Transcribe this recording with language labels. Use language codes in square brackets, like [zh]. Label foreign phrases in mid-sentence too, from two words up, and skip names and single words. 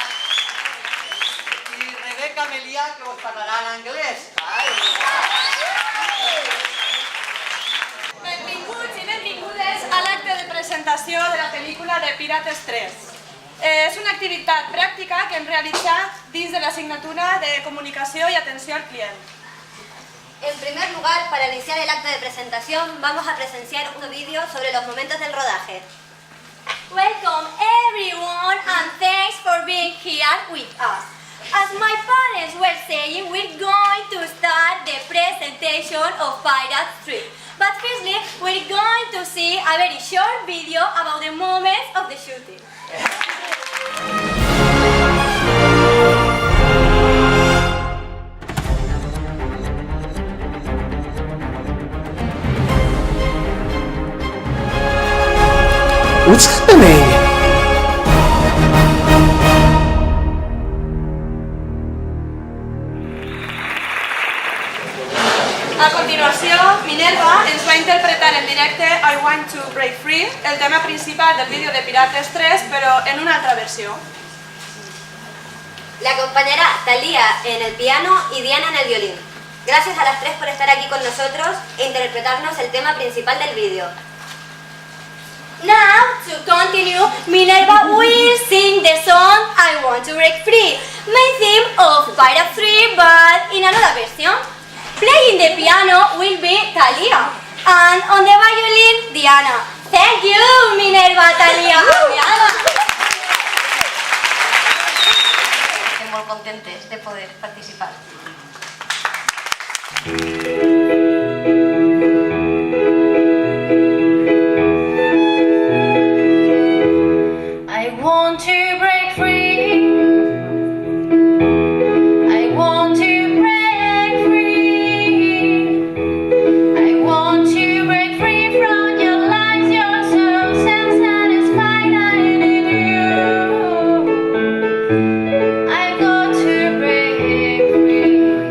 [ca] I Rebeca Melià, que us parlarà en anglès. Benvinguts i benvingudes a l'acte de presentació de la pel·lícula de Pirates 3. És una activitat pràctica que hem realitzat dins de l'assignatura de Comunicació y Atenció al Cliente. [es] En primer lugar, para iniciar el acto de presentación, vamos a presenciar un vídeo sobre los momentos del rodaje. [en] Welcome everyone and thanks for being here with us. As my parents were saying, we're going to start the presentation of Pirates 3. But firstly, we're going to see a very short video about the moments of the shooting. What's happening? [ca] A continuació, Minerva ens va interpretar en directe I Want to Break Free, el tema principal del vídeo de Pirates 3, però en una altra versió. [es] Le acompañará Thalía en el piano y Diana en el violín. Gracias a las tres por estar aquí con nosotros e interpretarnos el tema principal del vídeo. [en] Now, to continue, Minerva will sing the song I Want to Break Free, main theme of Pirates 3, but in another version. Playing the piano will be Thalía, and on the violin, Diana. Thank you, Minerva, Thalía. [ca] Estem molt contentes de poder participar. [en] I want to break free. I want to break free. I want to break free from your lies. You're so self-satisfied. I need you. I got to break free.